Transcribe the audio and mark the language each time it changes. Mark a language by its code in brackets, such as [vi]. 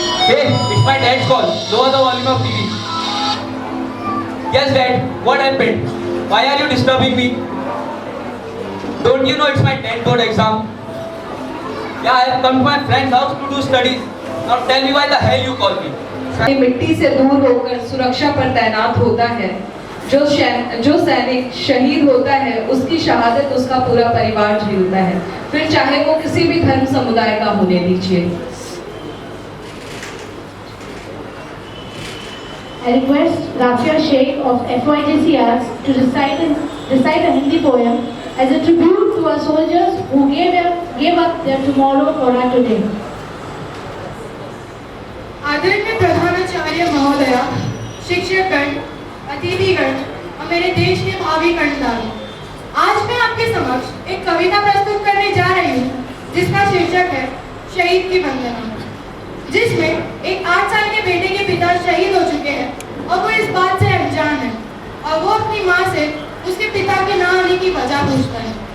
[en] Hey, it's my dad's call. Lower the volume of TV. Yes, Dad. What happened? Why are you disturbing me? Don't you know it's my 10th board exam? Yeah, I have come to my friend's house to do studies. Now tell me why the hell you call me? [hi] ये मिट्टी से दूर होकर सुरक्षा पर तैनात होता है, जो सैनिक शहीद होता है उसकी शहादत उसका पूरा परिवार झेलता है, फिर चाहे वो किसी भी धर्म समुदाय का होने दीजिए। [en] I request Rafia Sheikh of FYJC Arts to recite a Hindi poem as a tribute to our soldiers who gave up their tomorrow for our today. [hi] आदरणीय प्रधानाचार्य महोदया, शिक्षकगण, अतिथिगण और मेरे देश के भावी कर्णधार, आज मैं आपके समक्ष एक कविता प्रस्तुत करने जा रही हूँ जिसका शीर्षक है शहीद की वंदना, जिसमें एक 8 साल के बेटे के पिता शहीद हो चुके हैं और वो इस बात से अनजान है और वो अपनी माँ से उसके पिता के ना आने की वजह पूछता है।